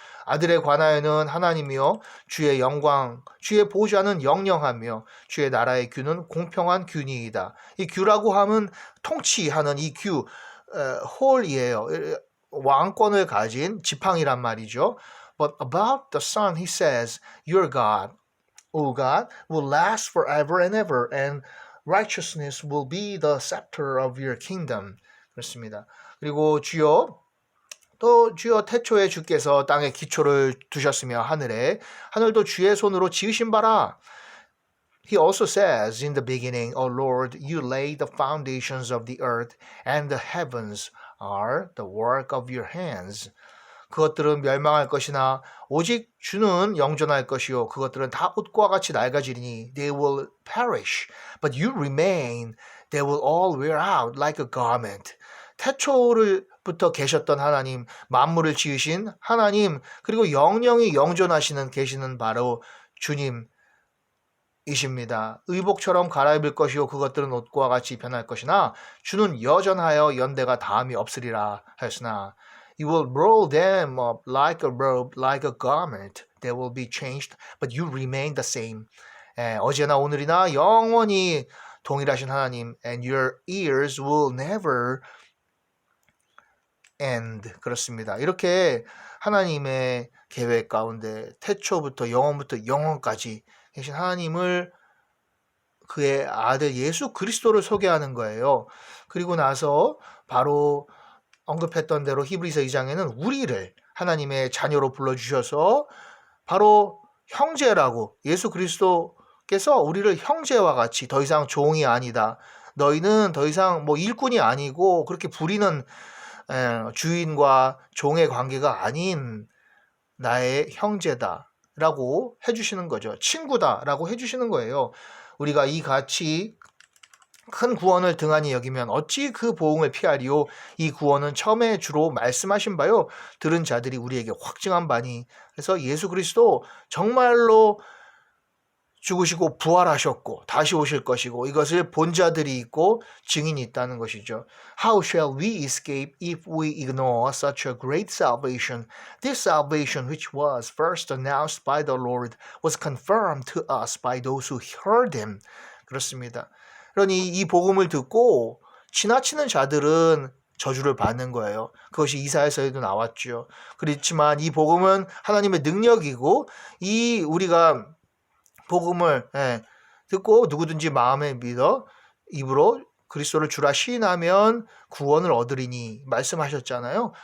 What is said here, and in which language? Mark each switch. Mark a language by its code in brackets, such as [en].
[ko] 아들에 관하여는 하나님이여 주의 영광 주의 보좌는 영영하며 주의 나라의 규는 공평한 규니이다. 이 규라고 하면 통치하는 이 규 홀이에요. 왕권을 가진 지팡이란 말이죠. [en] But about the Son, he says, Your God, O God, will last forever and ever, and righteousness will be the scepter of your kingdom. [ko] 그렇습니다. 그리고 주여, 또 주여 태초에 주께서 땅에 기초를 두셨으며 하늘도 주의 손으로 지으신 바라. [en] He also says in the beginning, O Lord, you laid the foundations of the earth, and the heavens are the work of your hands. [ko] 그것들은 멸망할 것이나 오직 주는 영존할 것이요 그것들은 다 옷과 같이 낡아지리니 [en] they will perish, but you remain. They will all wear out like a garment. [ko] 태초부터 계셨던 하나님, 만물을 지으신 하나님, 그리고 영영이 영존하시는 계시는 바로 주님 이십니다. 의복처럼 갈아입을 것이요 그것들은 옷과 같이 변할 것이나 주는 여전하여 연대가 다함이 없으리라 하였으나 [en] You will roll them up like a robe, like a garment. They will be changed, but you remain the same. [ko] 어제나 오늘이나 영원히 동일하신 하나님 [en] and your ears will never end. [ko] 그렇습니다. 이렇게 하나님의 계획 가운데 태초부터 영원부터 영원까지 계신 하나님을 그의 아들 예수 그리스도를 소개하는 거예요. 그리고 나서 바로 언급했던 대로 히브리서 2장에는 우리를 하나님의 자녀로 불러주셔서 바로 형제라고 예수 그리스도께서 우리를 형제와 같이 더 이상 종이 아니다. 너희는 더 이상 뭐 일꾼이 아니고 그렇게 부리는 주인과 종의 관계가 아닌 나의 형제다. 라고 해주시는 거죠. 친구다라고 해주시는 거예요. 우리가 이 같이 큰 구원을 등한히 여기면 어찌 그 보응을 피하리요. 이 구원은 처음에 주로 말씀하신 바요. 들은 자들이 우리에게 확증한 바니. 그래서 예수 그리스도 정말로 죽으시고 부활하셨고 다시 오실 것이고 이것을 본 자들이 있고 증인이 있다는 것이죠. [en] How shall we escape if we ignore such a great salvation? This salvation which was first announced by the Lord was confirmed to us by those who heard him. [ko] 그렇습니다. 그러니 이 복음을 듣고 지나치는 자들은 저주를 받는 거예요. 그것이 이사야서에도 나왔죠. 그렇지만 이 복음은 하나님의 능력이고 이 우리가 복음을 듣고 누구든지 마음에 믿어 입으로 그리스도를 주라 시인하면 구원을 얻으리니 말씀하셨잖아요.